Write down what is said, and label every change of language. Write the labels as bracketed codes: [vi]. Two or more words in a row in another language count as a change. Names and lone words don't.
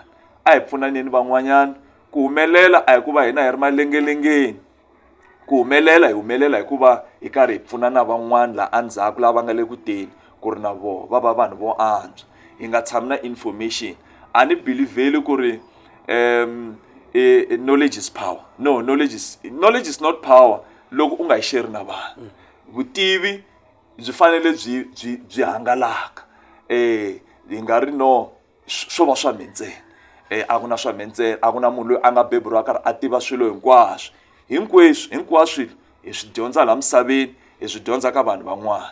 [ts] A hi pfunaneni van'wanyana. Ku humelela a hi ku va hina hi ri malengelengeni, ku humelela hi humelela hikuva hi karhi hi pfuna na van'wana laha endzhaku lava nga le ku teni ku ri na vona va va vanhu vo antswa. Hi nga tshami na information. A ni believeli ku ri [en] knowledge is power. No, knowledge is not power [ts] loko u nga yi share na vanhu. Vutivi byi fanele byi hangalaka. Hi nga ri no swo va swa mentsena. A ku na swa mentsena, a ku na munhu loyi a nga beburiwa karhi a tiva swilo hinkwaswo. Hinkwaswo swilo hi swi dyondza laha misaveni, hi swi dyondza ka vanhu van'wana.